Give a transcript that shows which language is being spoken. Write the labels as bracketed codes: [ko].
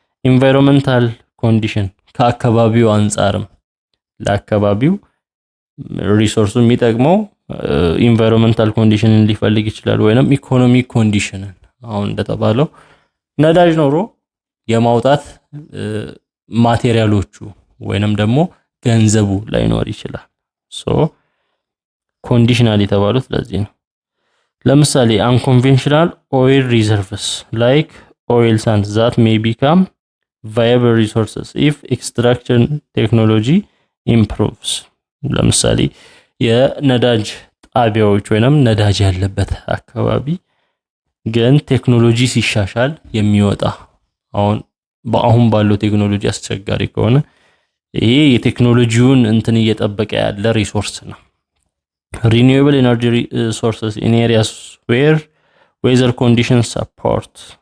[am] ኢንቫይሮንመንታል ኮንዲሽን ከአካባቢው አንፃርም ለአካባቢው ሪሶርሱ የሚጠቅመው ኢንቫይሮንመንታል ኮንዲሽንን ሊፈልግ ይችላል ወይንም ኢኮኖሚክ ኮንዲሽንን አሁን እንደተባለው ነዳጅ ኖሮ የማውጣት ማቴሪያሎቹ ወይንም ደግሞ ገንዘቡ ላይኖር ይችላል ሶ ኮንዲሽናል የተባሉት ለዚህ ነው ለምሳሌ [en] unconventional oil reserves like oil sands that may become viable resources if extraction technology improves. [am] ለምሳሌ የነዳጅ ጣቢያዎች ወይንም ነዳጅ ያለበት አካባቢ ግን ቴክኖሎጂ ሲሻሻል የሚወጣ አሁን ባለው ቴክኖሎጂ አስቸጋሪ ከሆነ ይሄ የቴክኖሎጂውን እንትን እየጠበቀ ያለ ሪሶርስ ነው። [en] renewable energy sources in areas where weather conditions support